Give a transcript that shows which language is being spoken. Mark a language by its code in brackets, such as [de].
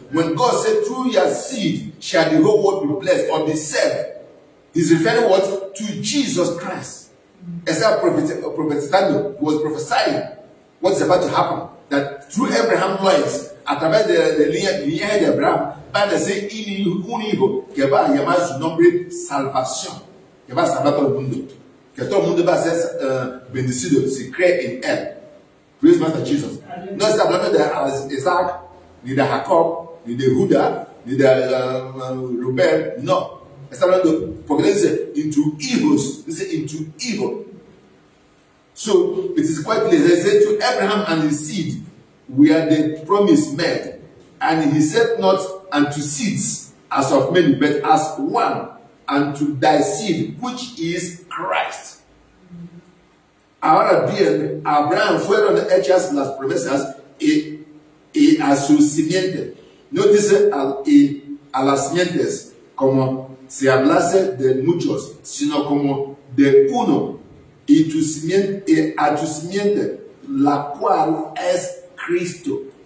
[en] When God said, through your seed shall the whole world be blessed or be saved, he's referring what? To Jesus Christ. [es] Estaba profetizando, [en] he was prophesying what's about to happen. That through Abraham loins, [es] a través de línea de Abraham, van a ser un hijo que va a llamar su nombre salvación, que va a salvar a todo el mundo, que todo el mundo va a ser bendecido si cree en él. [en] Praise Master Jesus. [es] No está hablando de Isaac, ni de Jacob, ni de Judá, ni de Rubén, no. Está hablando, porque dice, into hijos, dice into hijo. [en] So, it is quite clear. They said to Abraham and his seed, we are the promise made. And he said not unto seeds as of many, but as one, unto thy seed, which is Christ. [es] Ahora bien, Abraham fueron hechas las promesas y a su simiente. No dice a las simientes como si hablase de muchos, sino como de uno, y a tu simiente, la cual es Cristo.